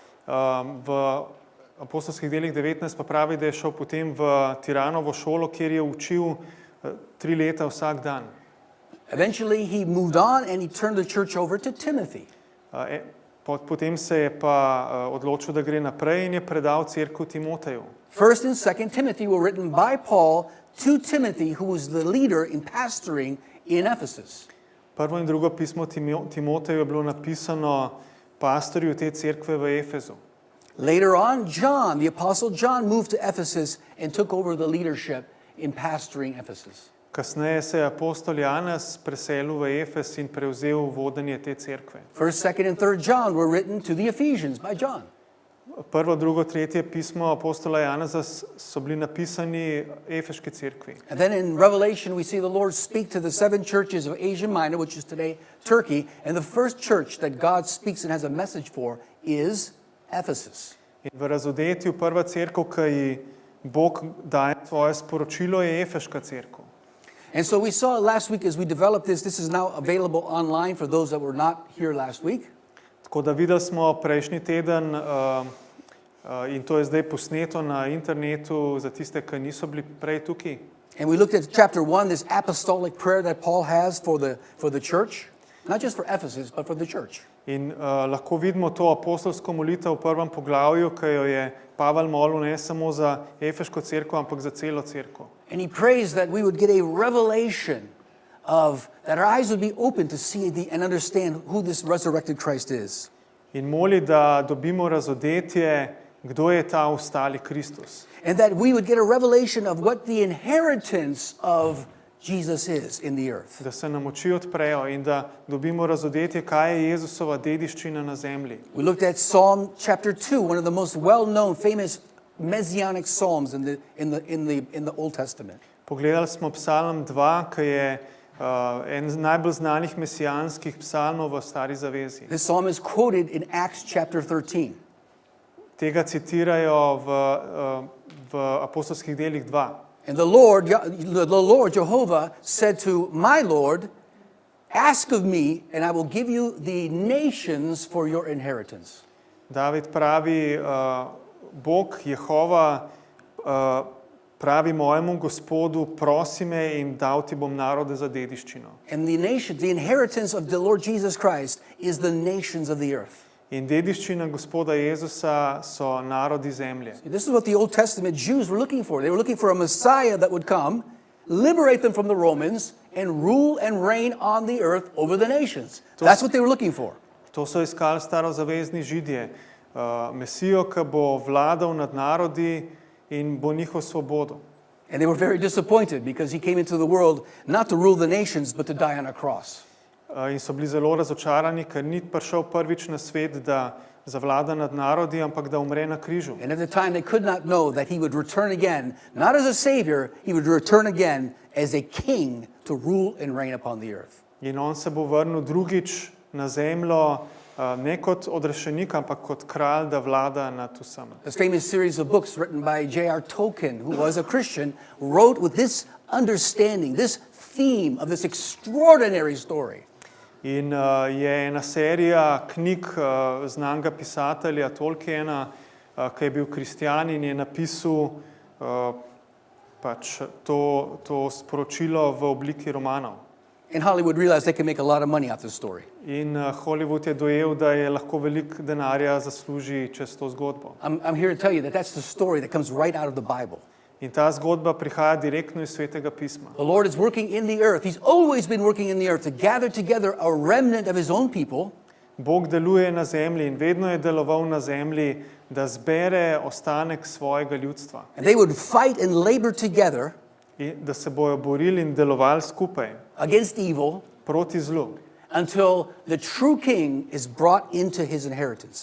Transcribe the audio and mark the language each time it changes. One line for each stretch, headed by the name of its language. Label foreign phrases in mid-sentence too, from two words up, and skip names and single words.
Slovenian: V apostolskih delih 19 pa pravi, da je šel potem v Tiranovo šolo, kjer je učil 3 leta vsak dan.
English: Eventually he moved on and he turned the church over to Timothy.
Slovenian: Potem se je pa odločil, da gre naprej in je predal cerkev Timoteju.
English: 1st and 2nd Timothy were written by Paul to Timothy, who was the leader in pastoring in Ephesus.
Slovenian: Prvo in drugo pismo Timoteju je bilo napisano pastorju te cerkve v Efezu.
English: Later on, John, the apostle John, moved to Ephesus and took over the leadership in pastoring Ephesus.
Slovenian: Kasneje se je apostol Janez preselil v Efes in prevzel vodenje te cerkve.
English: 1st, 2nd, and 3rd John were written to the Ephesians by John.
Slovenian: Prvo, drugo, tretje pismo apostola Janeza so bili napisani Efeški cerkvi.
English: And then in Revelation we see the Lord speak to the 7 churches of Asia Minor, which is today Turkey, and the first church that God speaks and has a message for is Ephesus.
Slovenian: In v razodetju prva cerkev, ki ji Bog daje svoje sporočilo, je Efeška cerkev.
English: And so we saw last week as we developed this is now available online for those that were not here last week.
Slovenian: Tako da videli smo prejšnji teden in to je zdaj posneto na internetu za tiste, ki niso bili prej tukaj.
English: And we looked at chapter 1, this apostolic prayer that Paul has for the church, not just for Ephesus, but for the church.
Slovenian: In lahko vidimo to apostolsko molitev v prvem poglavju, ki jo je Pavel molil ne samo za Efeško cerkev, ampak za celo cerkev.
English: And he prays that we would get a revelation that our eyes would be open to see and understand who this resurrected Christ is.
Slovenian: In moli, da dobimo razodetje, kdo je ta ostali Kristus.
English: And that we would get a revelation of what the inheritance of Jesus is in the earth.
Slovenian: Da se nam oči odprejo in da dobimo razodetje, kaj je Jezusova dediščina na zemlji.
English: We looked at Psalm chapter 2, one of the most well-known, famous messianic psalms in the Old Testament.
Slovenian: Pogledali smo Psalm 2, ki je en najbolj znanih mesijanskih psalmov v Stari zavezi.
English: This psalm is quoted in Acts chapter 13.
Slovenian: Tega citirajo v apostolskih delih 2.
English: And the Lord Jehovah said to my Lord, ask of me and I will give you the nations for your inheritance.
Slovenian: David pravi, Bog Jehova pravi mojemu Gospodu, prosi me in dal ti bom narode za dediščino.
English: And the inheritance of the Lord Jesus Christ is the nations of the earth.
Slovenian: In dediščina Gospoda Jezusa so narodi zemlje.
English: This is what the Old Testament Jews were looking for. They were looking for a Messiah that would come, liberate them from the Romans, and rule and reign on the earth over the nations. That's what they were looking for.
Slovenian: To so iskali starozavezni Židje. Mesijo, ki bo vladal nad narodi in bo njihov svobodo.
English: And they were very disappointed because he came into the world not to rule the nations, but to die on a cross.
Slovenian: In so bili zelo razočarani, ker ni prišel prvič na svet, da zavlada nad narodi, ampak da umre na križu.
English: And at the time they could not know that he would return again, not as a savior, he would return again as a king to rule and reign upon the earth.
Slovenian: In on se bo vrnil drugič na zemljo, ne kot odrešenik, ampak kot kralj, da vlada nad vsem.
English: This famous series of books written by J.R. Tolkien, who was a Christian, wrote with this understanding, this theme of this extraordinary story.
Slovenian: In je ena serija knjig znanega pisatelja Tolkiena, ki je bil kristjan in je napisal pač to sporočilo v obliki romanov.
English: And Hollywood realized they could make a lot of money out of this story.
Slovenian: In Hollywood je dojel, da je lahko veliko denarja zasluži čez to zgodbo.
English: I'm here to tell you that that's the story that comes right out of the Bible.
Slovenian: In ta zgodba prihaja direktno iz Svetega pisma.
English: The Lord is working in the earth. He's always been working in the earth to gather together a remnant of his own people.
Slovenian: Bog deluje na zemlji in vedno je deloval na zemlji, da zbere ostanek svojega ljudstva.
English: And they would fight and labor together
Slovenian: In da se bojo borili in delovali skupaj
English: against evil
Slovenian: proti zlu.
English: until the true king is brought into his inheritance.